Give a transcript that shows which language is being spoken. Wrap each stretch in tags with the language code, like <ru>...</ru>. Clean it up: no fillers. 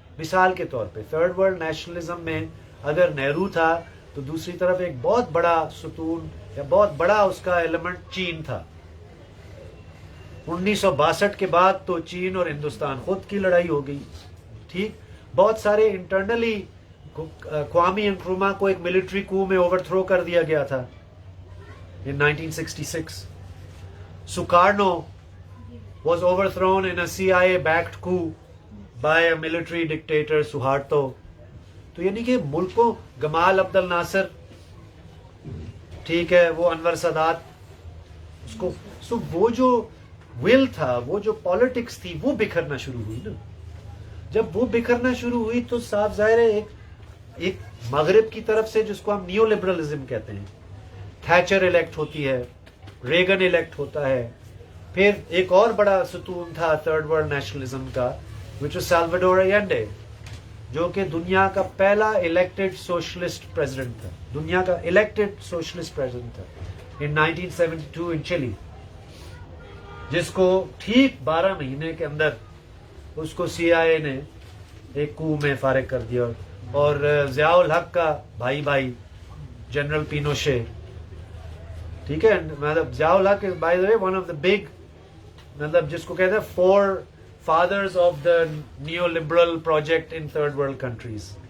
<ur>مثال کے طور پہ تھرڈ ورلڈ نیشنلزم میں اگر نہرو تھا, تو دوسری طرف ایک بہت بڑا ستون یا بہت بڑا اس کا ایلیمنٹ چین تھا. 1962 کے بعد تو چین اور ہندوستان خود کی لڑائی ہو گئی. ٹھیک, بہت سارے انٹرنلی قوامی انکروما کو ایک ملٹری کو میں اوور تھرو کر دیا گیا تھا</ur> <en>in 1966. Sukarno was overthrown in a CIA-backed coup by a military dictator, Suharto.</en> <ur>تو یعنی کہ ملکوں, گمال عبد الناصر, ٹھیک ہے, وہ انور سادات, اس کو سو وہ جو ول تھا, وہ جو پالیٹکس تھی, وہ بکھرنا شروع ہوئی نا. جب وہ بکھرنا شروع ہوئی تو صاف ظاہر ہے ایک مغرب کی طرف سے, جس کو ہم نیو لبرلزم کہتے ہیں, تھیچر الیکٹ ہوتی ہے, ریگن الیکٹ ہوتا ہے. پھر ایک اور بڑا ستون تھا تھرڈ ورلڈ نیشنلزم کا,</ur> <en>which was</en> <ur>سالواڈور ایلنڈے, جو کہ دنیا کا پہلا الیکٹڈ سوشلسٹ پریزیڈنٹ تھا, دنیا کا الیکٹڈ سوشلسٹ پریزیڈنٹ تھا</ur> <en>in 1972 in Chile,</en> <ur>جس کو ٹھیک 12 مہینے کے اندر اس کو سی آئی اے نے ایک کو میں فارغ کر دیا. اور ضیاء الحق کا بھائی جنرل پینوشے, ٹھیک ہے, مطلب ضیاء الحق</ur> <en>is by the way one of the big,</en> <ur>مطلب جس کو کہتے ہیں</ur> <en>fathers of the neoliberal project in third world countries.</en>